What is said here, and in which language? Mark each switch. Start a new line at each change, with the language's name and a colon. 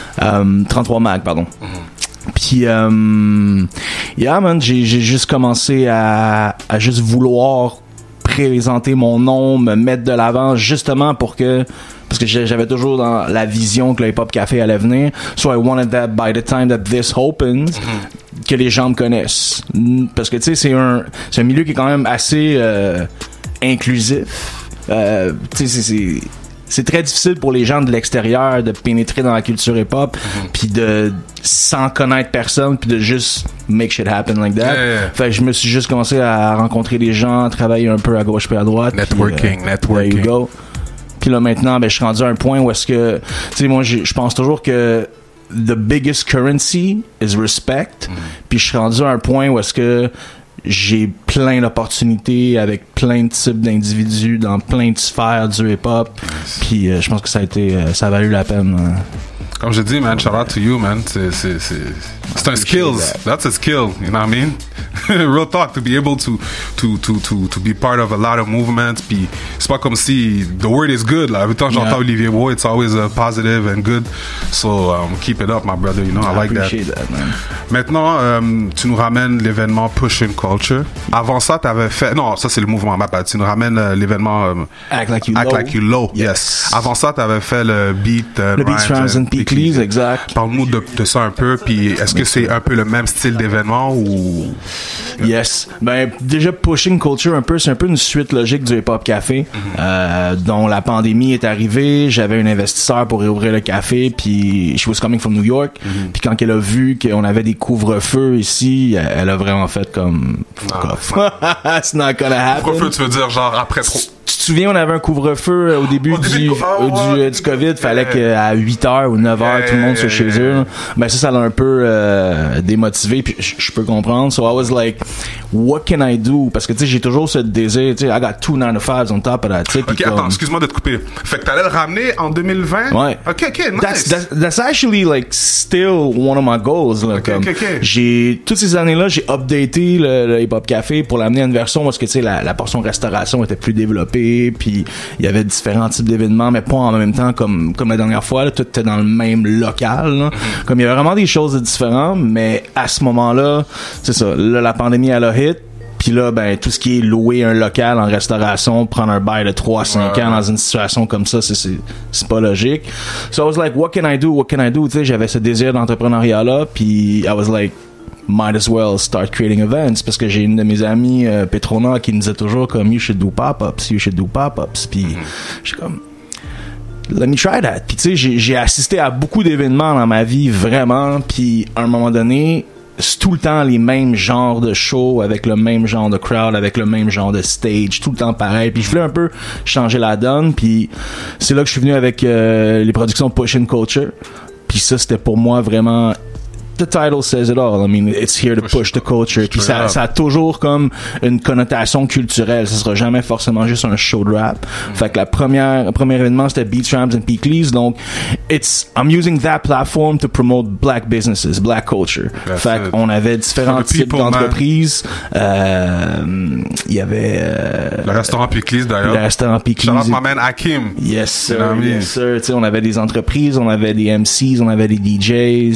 French: 33 mag, pardon. Puis yeah man, j'ai juste commencé à juste vouloir présenter mon nom, me mettre de l'avant justement parce que j'avais toujours dans la vision que le hip-hop café allait venir.
English: So I wanted that by the time that this opens,
French: que les gens me connaissent. Parce que tu sais, c'est un milieu qui est quand même assez inclusif. Tu sais, c'est très difficile pour les gens de l'extérieur de pénétrer dans la culture hip-hop puis de sans connaître personne puis de juste
English: make shit happen like that. Yeah.
French: Fait que je me suis juste commencé à rencontrer des gens, travailler un peu à gauche puis à droite.
English: Networking. There you go.
French: Puis là maintenant, je suis rendu à un point où est-ce que, tu sais, moi je pense toujours que
English: the biggest currency is respect.
French: Puis je suis rendu à un point où est-ce que j'ai plein d'opportunités avec plein de types d'individus dans plein de sphères du hip-hop. Puis je pense que ça a valu la peine. Comme je dis,
English: man, shout out to you, man.
French: C'est un skills.
English: That's a skill, you know what I mean? Real talk, to be able to be part of a lot of movements.
French: Puis c'est pas comme si
English: the word is good. Là. Every time
French: j'entends
English: Olivier Boy, it's always positive and good. So keep it up, my brother. You know, I like that. Man.
French: Maintenant, tu nous ramènes l'événement Pushing Culture. Avant ça, t'avais fait... Non, ça c'est le mouvement, ma bad. Tu nous ramènes l'événement
English: Act Like You Low. Yes.
French: Avant ça, t'avais fait le Beat
English: Rhymes and Peakleys, exact.
French: Parle-nous de ça un peu. Puis est-ce que c'est un peu le même style d'événement ou...
English: Yes.
French: Ben, déjà, Pushing Culture, c'est un peu une suite logique du Hip Hop Café, dont la pandémie est arrivée. J'avais un investisseur pour réouvrir le café, puis
English: she was coming from New York.
French: Puis quand elle a vu qu'on avait des couvre-feux ici, elle a vraiment fait comme, fuck off.
English: It's not gonna happen.
French: Couvre-feu, tu veux dire, genre, après trop. Tu te souviens, on avait un couvre-feu au début du COVID, fallait qu'à 8h ou 9h, tout le monde soit chez eux. Ben ça l'a un peu démotivé, puis je peux comprendre.
English: So I was like, what can I do?
French: Parce que tu sais, j'ai toujours ce désir, tu sais,
English: I got 2 9-to-5s on top of that,
French: tu sais. Ok, attends, excuse-moi de te couper. Fait que t'allais le ramener en 2020? Ouais.
English: Ok, nice. That's actually like still one of my goals, là.
French: J'ai, toutes ces années-là, j'ai updaté le Hip Hop Café pour l'amener à une version parce que tu sais, la portion restauration était plus développée, puis il y avait différents types d'événements, mais pas en même temps comme la dernière fois, là, tout était dans le même local, là. Comme il y avait vraiment des choses différentes, mais à ce moment-là, c'est ça, là, la pandémie, elle a hit. Puis là, ben, tout ce qui est louer un local en restauration, prendre un bail de 3 à 5 ans dans une situation comme ça, c'est pas logique.
English: So I was like, what can I do?
French: Tu sais, j'avais ce désir d'entrepreneuriat-là, puis
English: I was like, might as well start creating events,
French: parce que j'ai une de mes amies, Petrona, qui nous disait toujours comme,
English: you should do pop-ups.
French: Puis j'ai comme,
English: let me try that.
French: Puis tu sais, j'ai assisté à beaucoup d'événements dans ma vie, vraiment, puis à un moment donné, c'est tout le temps les mêmes genres de shows, avec le même genre de crowd, avec le même genre de stage, tout le temps pareil. Puis je voulais un peu changer la donne, puis c'est là que je suis venu avec les productions Pushing Culture. Puis ça, c'était pour moi vraiment...
English: The title says it all. I mean, it's here to push the culture.
French: Puis ça a toujours comme une connotation culturelle. Ça sera jamais forcément juste un show de rap. Fait que le premier événement, c'était Beats, Rams and Peakleys.
English: Donc, I'm using that platform to promote black businesses, black culture.
French: Fait qu'on avait différents types d'entreprises. Il y avait... le restaurant Peakleys, d'ailleurs. Le restaurant Peakleys.
English: Shout out my man Hakim. Yes, sir. Yes, sir.
French: Tu sais, on avait des entreprises, on avait des MCs, on avait des DJs.